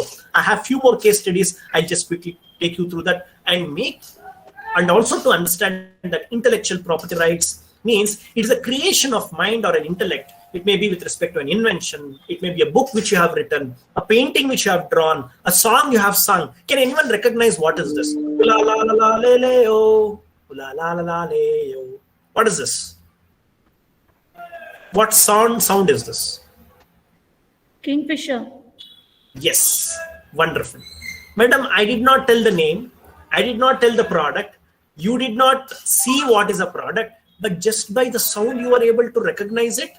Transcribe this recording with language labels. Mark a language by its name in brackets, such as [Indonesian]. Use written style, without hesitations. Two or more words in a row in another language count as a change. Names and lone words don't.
[English] I have few more case studies. I'll just quickly take you through that and also to understand that intellectual property rights means it is a creation of mind or an intellect. It may be with respect to an invention. It may be a book which you have written, a painting which you have drawn, a song you have sung. Can anyone recognize what is this? La la la la le le o, la la la la le o. What is this? What sound is this? Kingfisher. Yes, wonderful. Madam, I did not tell the name. I did not tell the product. You did not see what is a product, but just by the sound you are able to recognize it.